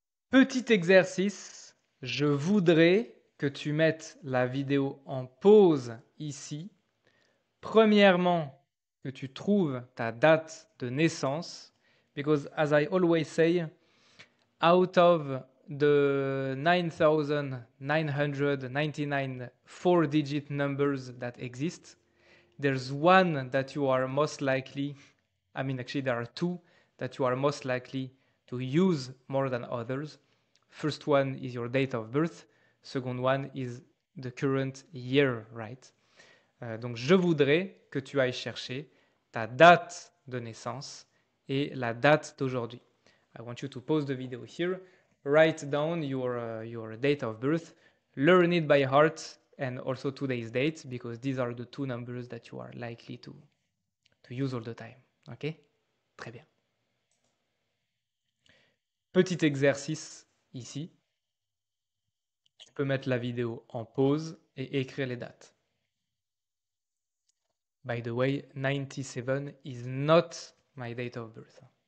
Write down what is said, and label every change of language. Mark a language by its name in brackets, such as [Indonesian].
[French] Petit exercice, je voudrais que tu mettes la vidéo en pause ici. Premièrement, que tu trouves ta date de naissance, [English] because as I always say, out of the 9,999 four-digit numbers that exist, there's one that you are most likely, actually there are two that you are most likely to use more than others. First one is your date of birth. Second one is the current year, right? [French] Donc je voudrais que tu ailles chercher ta date de naissance et la date d'aujourd'hui. [English] I want you to pause the video here, write down your date of birth, learn it by heart and also today's date because these are the two numbers that you are likely to use all the time. [French] Ok? Très bien. Petit exercice ici. Tu peux mettre la vidéo en pause et écrire les dates. [English] By the way, 97 is not my date of birth.